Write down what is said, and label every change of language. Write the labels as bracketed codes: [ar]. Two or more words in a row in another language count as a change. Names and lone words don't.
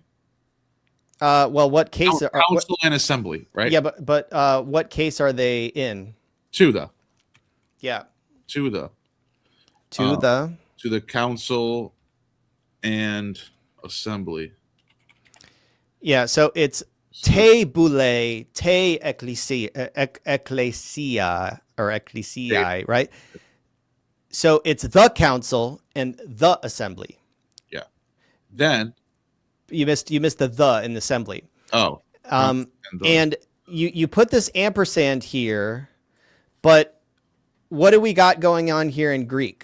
[en] Well, what case? Council and assembly, right? Yeah, but what case are they in? To the. Yeah. To the council and assembly. Yeah, so it's [el] τῇ βουλῇ, τῇ ἐκκλησίᾳ [en] or ecclesiae, right? So it's the council and the assembly. Yeah. Then you missed the in the assembly. Oh. And you put this ampersand here, but what do we got going on here in Greek?